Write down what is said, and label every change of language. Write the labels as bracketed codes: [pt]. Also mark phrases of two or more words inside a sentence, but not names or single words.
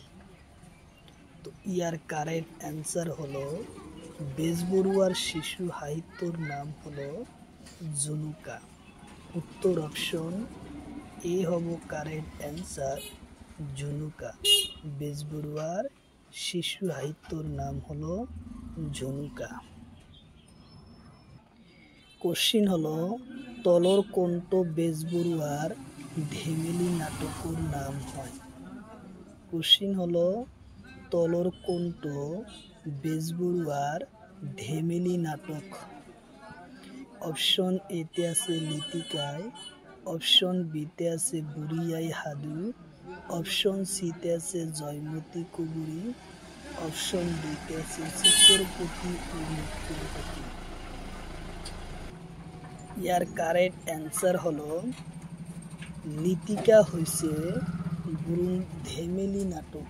[as] তো ইয়ার [en] correct answer [as] হলো বেজবরুয়ার শিশু সাহিত্যর নাম হলো ঝুনুকা। উত্তর [en] option A [as] হব [en] correct answer, [as] ঝুনুকা। বেজবরুয়ার শিশু সাহিত্যর নাম হলো ঝুনুকা। কোশ্চিন হলো তলর কোনটো বেজবরুয়ার ধেমেলি নাটকর নাম হয়। কোশ্চিন হলো তলর কোনটো বেজবরুয়ার ধেমেলি নাটক। অপশন এতে আছে লিতিকায়, অপশন বিতে আছে বুড়িয়াই হাদু, অপশন সিতে আছে জয়মতী কুবুরি, অপশন ডিতে আছে চিকরপতি ও মুক্তরপতি। ইয়ার [en] correct answer [as] হলো লিতিকা হইছে ধেমেলি নাটক।